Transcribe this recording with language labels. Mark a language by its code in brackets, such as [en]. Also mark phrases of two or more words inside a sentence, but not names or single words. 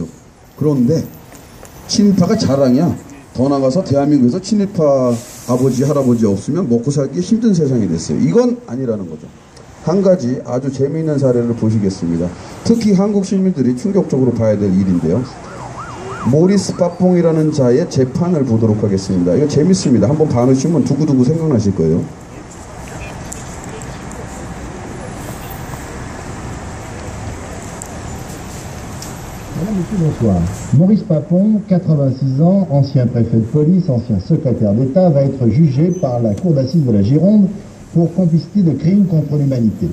[ko] 그런데 친일파가 자랑이야. 더 나가서 대한민국에서 친일파 아버지 할아버지 없으면 먹고 살기 힘든 세상이 됐어요. 이건 아니라는 거죠. 한 가지 아주 재미있는 사례를 보시겠습니다. 특히 한국 시민들이 충격적으로 봐야 될 일인데요. 모리스 빠뽕이라는 자의 재판을 보도록 하겠습니다. 이거 재밌습니다. 한번 봐놓으시면 두고두고 생각나실 거예요. [fr] Madame, Monsieur, bonsoir. Maurice Papon, 86 ans, ancien préfet de police, ancien secrétaire d'État, va être jugé par la Cour d'assises de la Gironde pour complicité de crimes contre l'humanité.